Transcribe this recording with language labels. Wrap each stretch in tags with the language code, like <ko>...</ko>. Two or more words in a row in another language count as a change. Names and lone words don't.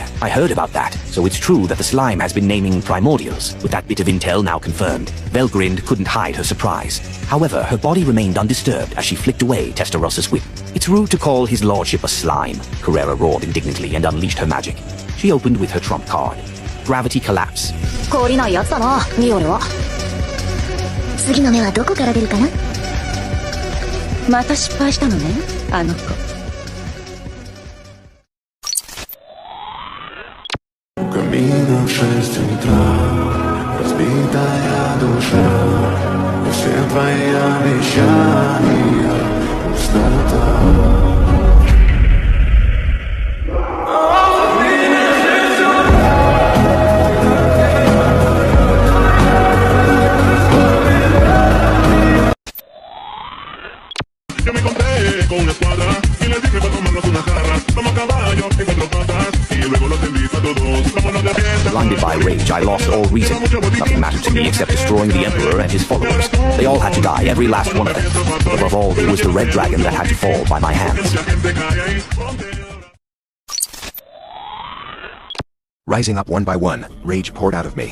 <en>I heard about that, so it's true that the slime has been naming primordials. With that bit of intel now confirmed, Velgrind couldn't hide her surprise. However, her body remained undisturbed as she flicked away Testarossa's whip. It's rude to call his lordship a slime, Carrera roared indignantly and unleashed her magic. She opened with her trump card. Gravity collapse.</en> <ja>懲りないやつだな、ミオレは。次の目はどこから出るかな？また失敗したのね、あの子。</ja> <ru>Camino в 6 утра, разбитая душа, и все твои обещания пустота.</ru> <es>Yo me encontré con una escuadra y les dije para tomarnos una jarra. Vamos a caballo en 4 patas y luego los invito a todos. Vámonos de fiesta.</es> <en>Blinded by rage, I lost all reason. Nothing mattered to me except destroying the Emperor and his followers. They all had to die, every last one of them. But above all, it was the red dragon that had to fall by my hands. Rising up one by one, rage poured out of me.</en>